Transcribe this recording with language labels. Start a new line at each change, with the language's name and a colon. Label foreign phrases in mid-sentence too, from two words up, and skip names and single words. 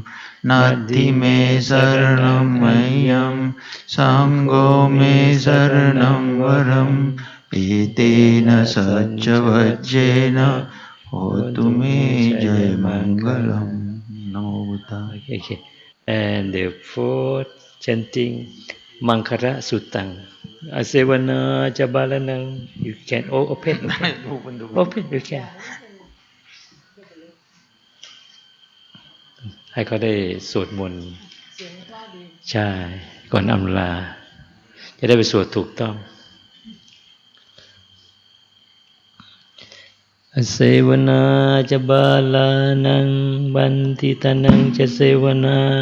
Pali: Nati me saranam ayyam Sangho me saranam varam Etena sajja vajjena Hotu me jaya mangalam. Namo Buddha.
English: Okay. And the fourth chanting
Pali: Mangkara Sutang. Asevana Jabalanang.
English: You can open. Open, you can.
Thai: ให้เขาได้สวดมนต์ใช่ก่อนอำลาจะได้ไปสวดถูกต้อง
Pali: อเสวนาจะบาลานังบันทิตานังจะเสวนา